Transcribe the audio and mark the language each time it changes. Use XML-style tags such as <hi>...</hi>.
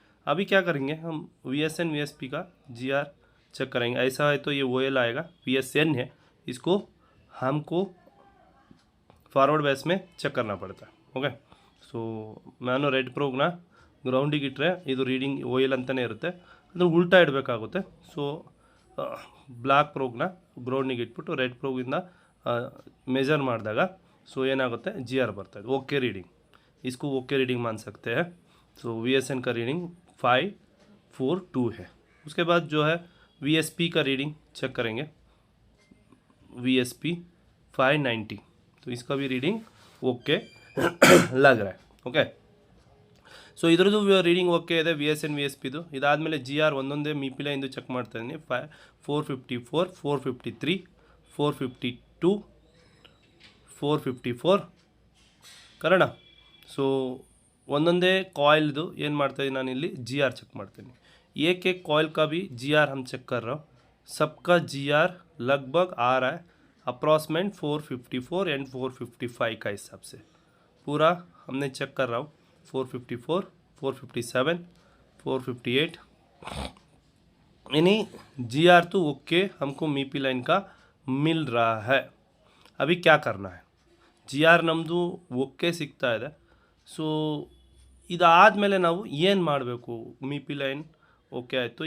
<hi>अभी क्या करेंगे, हम VSN VSP का GR चेक करेंगे। ऐसा है तो ये OL आएगा, VSN है, इसको हमको ಫಾರ್ವರ್ಡ್ ಬೇಸ್ में ಚೆಕ್ करना पड़ता है, ಓಕೆ?</hi> <kn>ಸೊ ನಾನು ರೆಡ್ ಪ್ರೋಗ್ನ ಗ್ರೌಂಡಿಗೆ ಇಟ್ಟರೆ ಇದು ರೀಡಿಂಗ್ OL ಅಂತಲೇ ಇರುತ್ತೆ, ಅದನ್ನು ಉಲ್ಟಾ ಇಡಬೇಕಾಗುತ್ತೆ। ಸೊ ಬ್ಲ್ಯಾಕ್ ಪ್ರೋಗ್ನ ಗ್ರೌಂಡಿಗೆ ಇಟ್ಬಿಟ್ಟು ರೆಡ್ ಪ್ರೋಗಿಂದ ಮೆಜರ್ ಮಾಡಿದಾಗ ಸೊ ಏನಾಗುತ್ತೆ, GR ಬರ್ತಾ ಇದೆ, ಓಕೆ ರೀಡಿಂಗ್,</kn> <hi>इसको ओके रीडिंग मान सकते हैं। सो VSN का रीडिंग 542 है। उसके बाद जो है VSP का रीडिंग चेक करेंगे, VSP 590. तो इसका भी रीडिंग ओके लग रहा है.</hi> <kn>ओके, ಸೊ ಇದ್ರದ್ದು ರೀಡಿಂಗ್ ಓಕೆ ಇದೆ. VSN VSPದು. ಇದಾದಮೇಲೆ GR ಒಂದೊಂದೇ ಮೀಪಿ ಲೈನ್ದು ಚೆಕ್ ಮಾಡ್ತಾ ಇದ್ದೀನಿ. 454, 453, 452, 454 ಕನ್ನಡ. ಸೊ ಒಂದೊಂದೇ ಕಾಯಿಲ್ದು ಏನು ಮಾಡ್ತಾಯಿದ್ದೀನಿ ನಾನಿಲ್ಲಿ GR ಚೆಕ್ ಮಾಡ್ತೀನಿ.</kn> <hi>एक एक कॉइल का भी GR हम चेक कर रहा हूँ. सबका GR लगभग आ रहा है अप्रॉक्सीमेट 454 एंड 455 का हिसाब से पूरा हमने चेक कर रहा हूँ. 454, 457, 458 यानी GR तो ओके हमको मीपी लाइन का मिल रहा है. अभी क्या करना है,</hi> <kn>GR ನಮ್ಮದು ಓಕೆ ಸಿಗ್ತಾ ಇದೆ. ಸೊ ಇದಾದಮೇಲೆ ನಾವು ಏನು ಮಾಡಬೇಕು, ಮಿಪಿ ಲೈನ್ ಓಕೆ ಆಯಿತು.</kn>